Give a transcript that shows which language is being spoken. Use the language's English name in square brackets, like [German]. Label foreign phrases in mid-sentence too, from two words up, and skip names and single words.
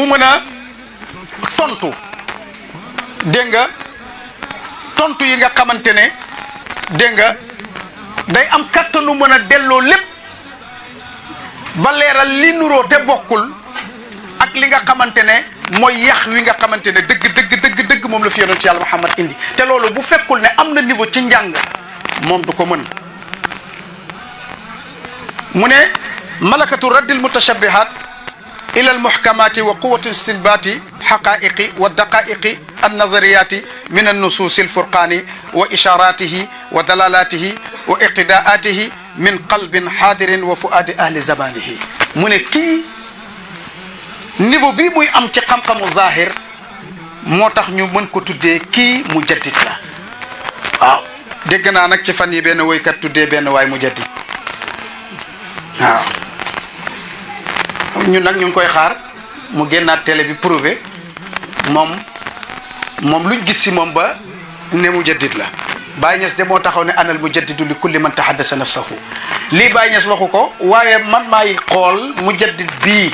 [Wolof] mën a tontu dégg nga tontu yi nga xamante ne dégg nga day am kattanu mën a delloo lépp ba leeral li nuroo te bokkul ak li nga xamante ne mooy yax wi nga xamante ne dëgg moom la fi yonent yàlla Muhammad indi te loolu bu fekkul ne am na niveau ci njàng moom du ko mën mu ne [Arabic] ملكة رد المتشابهات إلى المحكمات وقوة استنباط حقائق ودقائق النظريات من النصوص الفرقاني وإشاراته ودلالاته واقتضاءاته من قلب حاضر وفؤاد أهل زمانه [Wolof] mu ne kii niveau bii muy am ci xam-xamu zahir moo tax ñu mën ko tuddee kii mujaddid la waaw dégg naa nag ci fan yi benn woykat tuddee benn waay mujaddid waaw ñun nag ñu ngi koy xaar mu génnaat télé bi prouvé moom luñ gis si moom ba ne mujaddid la Baye Niass de moo taxaw ne [Arabic] أنا المجدد لكل من تحدث نفسه [Wolof] lii Baye Niass waxu ko waaye man maay xool mujaddid bii